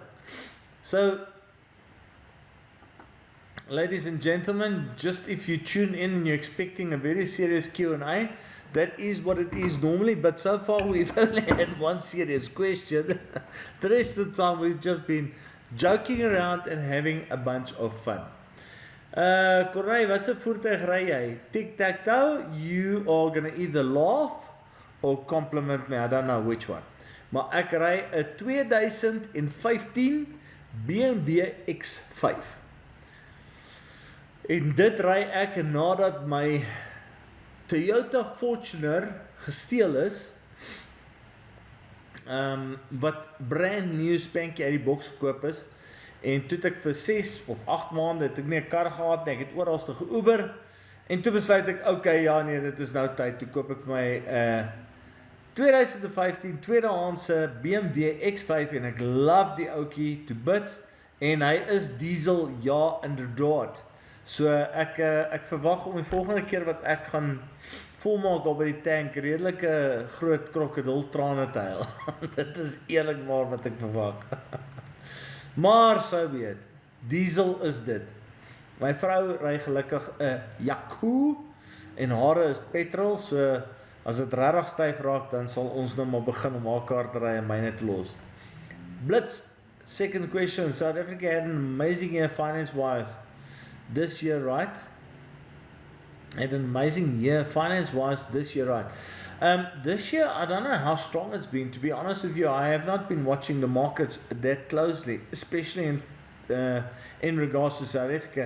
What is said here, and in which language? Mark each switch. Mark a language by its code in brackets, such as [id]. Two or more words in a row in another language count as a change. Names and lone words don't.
[en] So, ladies and gentlemen, just if you tune in and you're expecting a very serious Q&A, that is what it is normally, but so far we've only had one serious question. The rest of the time we've just been joking around and having a bunch of fun. Corey, [af] wat se voertuig ry jy? [en] Tic-tac-toe, you are going to either laugh or compliment me, I don't know which one. [af] Maar ek ry 'n 2015 BMW X5. En dit ry ek nadat my Toyota Fortuner gesteel is, wat [en] brand new [af] spankie uit die boks gekoop is, en toe het ek vir 6 of 8 maande het ek nie 'n kar gehad nie, ek het oralste ge-Uber, en toe besluit ek, okay, ja nee, dit is nou tyd, toe koop ek vir my 2015 tweedehandse BMW X5, en ek love die ouetjie [en] to bits, [af] en hy is diesel, ja, inderdaad. So ek verwag om die volgende keer wat ek gaan volmaak al by die tank, redelike groot krokodiltrane te huil. Dit is eerlikwaar wat ek verwag. Maar so weet, diesel is dit. My vrou ry gelukkig 'n Yaku en hare is petrol, so as dit regtig styf raak, dan sal ons nou maar begin om haar kar te ry en myne te los. [en] Blitz, second question, South Africa had an amazing year finance-wise this year, right? Had an amazing year finance-wise this year, right? This year, I don't know how strong it's been. To be honest with you, I have not been watching the markets that closely, especially in regards to South Africa.